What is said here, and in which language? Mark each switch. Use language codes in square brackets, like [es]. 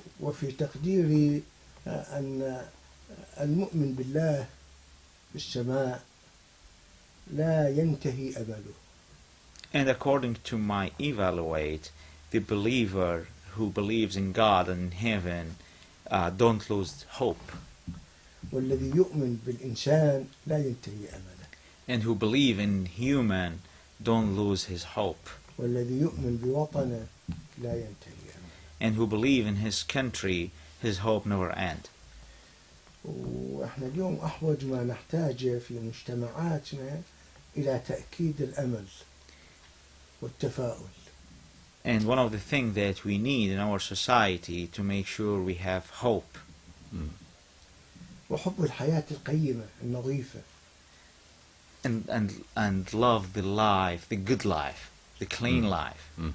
[ar] وفي تقديري أن المؤمن بالله في السماء لا ينتهي أمله. [en] And according to my evaluate, the believer who believes in God and in heaven don't lose hope, [ar] والذي يؤمن بالإنسان لا ينتهي أمله. [en] and who believe in human don't lose his hope, [ar] والذي يؤمن بوطنه لا ينتهي أمله. [en] and who believe in his country, his hope never end. [ar] وإحنا اليوم أحوج ما نحتاجه في مجتمعاتنا إلى تأكيد الأمل والتفاؤل. [en] And one of the things that we need in our society to make sure we have hope, [ar] وحب الحياة القيمة النظيفة. [en] and love the life, the good life, the clean life.